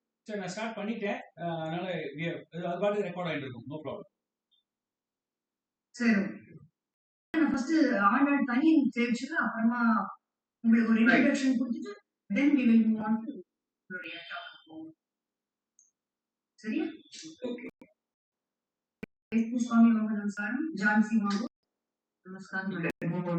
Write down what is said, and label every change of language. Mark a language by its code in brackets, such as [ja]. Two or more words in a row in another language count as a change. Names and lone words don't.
[ta] சரி நான் ஸ்டார்ட் பண்ணிட்டேன். அதனால அது பாட்டுக்கு ரெக்கார்ட் ஆகிட்டு இருக்கும். [en] No problem. [ta] சரி, நான் ஃபர்ஸ்ட் ஆண்டாள் தனி தெரிவிச்சுட்டு அப்புறமா உங்களுக்கு ஒரு இன்ட்ரோடக்ஷன் கொடுத்துட்டு [en] then we will move on to [ta] சரியா? ஓகே. சுவாமி வாங்க நமஸ்காரம். ஜான்சி வாங்க நமஸ்காரம்.